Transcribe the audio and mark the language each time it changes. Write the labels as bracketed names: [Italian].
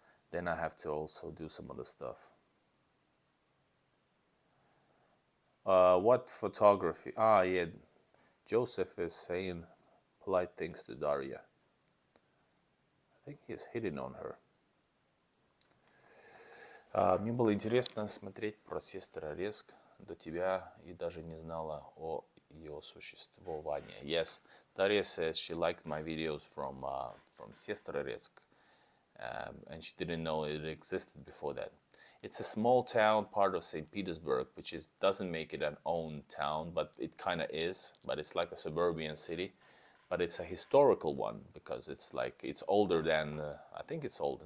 [English] Then I have to also do some other stuff. What photography? Ah, yeah. Joseph is saying polite things to Daria. I think he's hitting on her. [Russian] Мне было интересно смотреть про сестру Резк до тебя и даже не знала о ее существовании. [English] Yes, Daria says she liked my videos from Sestra Rezk, and she didn't know it existed before that. It's a small town, part of St. Petersburg, which is doesn't make it an own town, but it kind of is. But it's like a suburban city, but it's a historical one because it's like it's older than I think it's older.